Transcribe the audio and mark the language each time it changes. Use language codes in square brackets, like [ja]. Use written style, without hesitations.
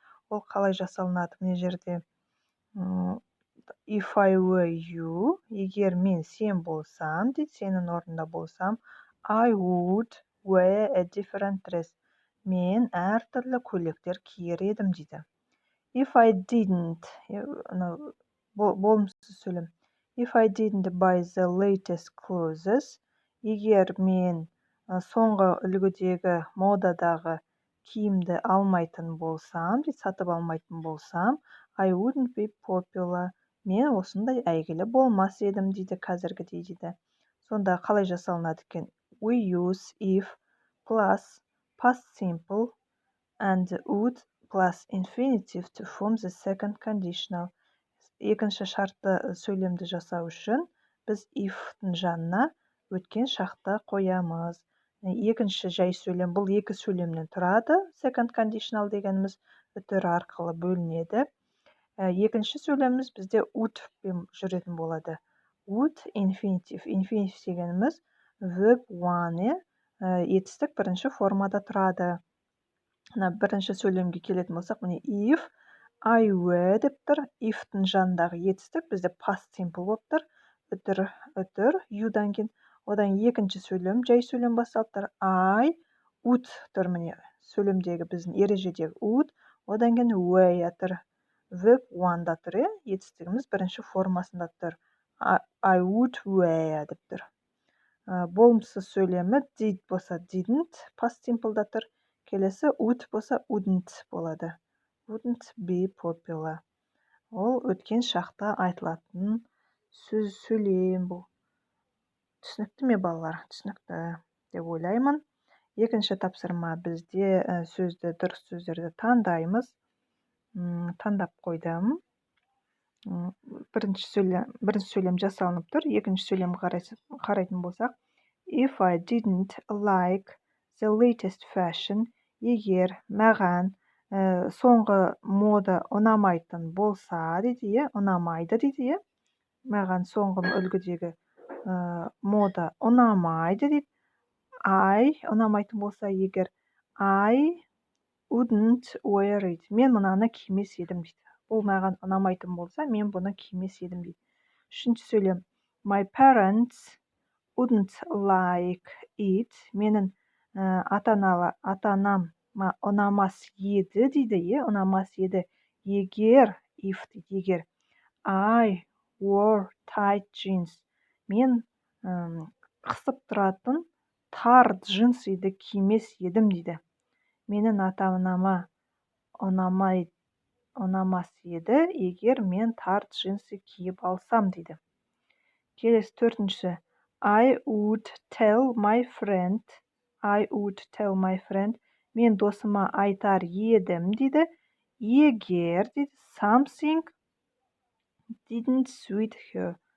[kk] Ол қалай жасалынады? Мына жерде [en] if I were you, [kk] егер мен сен болсам, дейді, сенің орнында болсам, [en] I would wear a different dress. [kk] Мен әртүрлі көйлектер киер едім, дейді. [en] If I didn't, [kk] болымсыз сөйлем. [en] If I didn't buy the latest clothes, [kk] егер мен соңғы үлгідегі модадағы киімді алмайтын болсам, сатып алмайтын болсам, [en] I wouldn't be popular. [kk] Мен осындай әйгілі болмас едім, дейді, қазіргідей, дейді. Сонда қалай жасалынады екен? [en] We use if plus past simple and would plus infinitive to form the second conditional. [kk] Екінші шартты сөйлемді жасау үшін біз if-тің жанына өткен шақты қоямыз. Екінші жай сөйлем, бұл екі сөйлемнен тұрады. Second conditional дегеніміз үтір арқылы бөлінеді. Екінші сөйлеміміз бізде would пен жүретін болады. [en] Would infinitive. [kk] Infinitive дегеніміз verb one, етістік бірінші формада тұрады. Бірінші сөйлемге келетін болсақ, міне if I were деп тұр. If-тің жанындағы етістік бізде past simple болып тұр. Үтір you'дан кейін. Одан екінші сөйлем, жай сөйлем басталып тұр. [en] I would [kk] тұр, міне сөйлемдегі біздің ережедегі would. Одан кейін were тұр. Verb one-да тұр, етістігіміз бірінші формасында тұр. [en] I would wear [kk] деп тұр. Болымсыз сөйлемі did болса didn't, past simple-да тұр. Келесі would болса wouldn't болады. [en] Wouldn't be popular. [kk] Ол өткен шақта айтылатын сөйлем бұл. Түсінікті ме, балалар? Түсінікті деп ойлаймын. Екінші тапсырма бізде сөзді, дұрыс сөздерді таңдаймыз. Таңдап қойдым. Бірінші сөйлем жасалынып тұр. Екінші сөйлем қарайтын болсақ, [en] if I didn't like the latest fashion, [kk] егер маған соңғы мода ұнамайтын болса, дейді, ұнамайды, дейді, маған соңғы үлгідегі мода ұнамайды, дейді. [en] I [kk] ұнамайтын болса, егер [en] I wouldn't wear it. [kk] Мен мұнаны кимес едім, дейді. Бұл маған ұнамайтын болса, мен бұны кимес едім, дейді. Үшінші сөйлем. [en] My parents wouldn't like it. [kk] Менің ата-анам ұнамас еді, дейді, ұнамас еді. Егер, [en] if, [kk] дейді, егер [en] I wore tight jeans. [kk] Мен қысып тұратын тар джинсиді кимес едім, дейді. Менің ата-анама ұнамас еді, егер мен тар джинсы киіп алсам, дейді. Келесі төртінші. [en] I would tell my friend. [kk] Мен досыма айтар едім, дейді. Егер, дейді, [en] something didn't suit her.